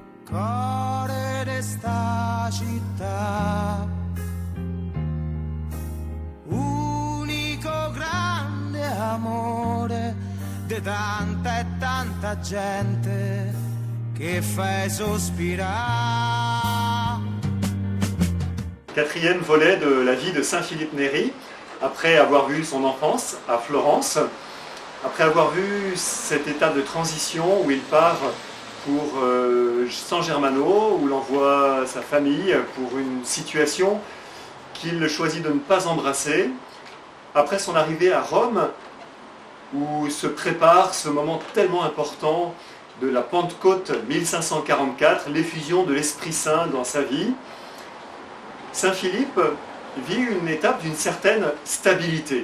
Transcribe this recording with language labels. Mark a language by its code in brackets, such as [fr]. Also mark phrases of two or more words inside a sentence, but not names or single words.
[it] Cuore d'esta città, unico grande amore de tanta e tanta gente che fai sospirare. [fr] Quatrième volet de la vie de Saint Philippe Néri, après avoir vu son enfance à Florence, après avoir vu cette étape de transition où il part pour San Germano, où il envoie sa famille pour une situation qu'il choisit de ne pas embrasser, après son arrivée à Rome, où se prépare ce moment tellement important de la Pentecôte 1544, l'effusion de l'Esprit Saint dans sa vie, Saint Philippe vit une étape d'une certaine stabilité.